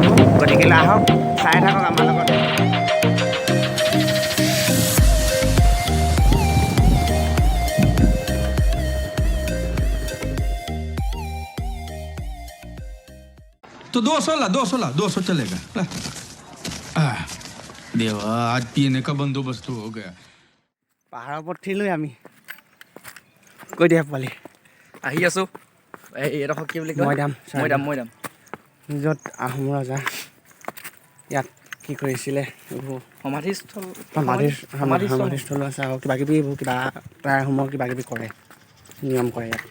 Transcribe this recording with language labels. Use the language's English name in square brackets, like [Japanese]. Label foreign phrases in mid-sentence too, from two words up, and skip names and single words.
[Assamese] গতিকে আহক, চাই থাকক আমাৰ লগতে। [Hindi] तो 200 चलेगा। देवा, आज पीने का बंदोबस्त हो गया। [Assamese] পাহাৰৰ ওপৰত উঠিলোঁৱে আমি। কৈ দিয়া পোৱালি। আহি আছোঁ। এইডোখৰ কি বুলি কয়? মৈদাম। য'ত আহোম ৰজা ইয়াত কি কৰিছিলে, এইবোৰ সমাধিস্থল আছে, আৰু কিবাকিবি এইবোৰ টাই আহোমৰ কিবাকিবি কৰে, নিয়ম কৰে ইয়াত।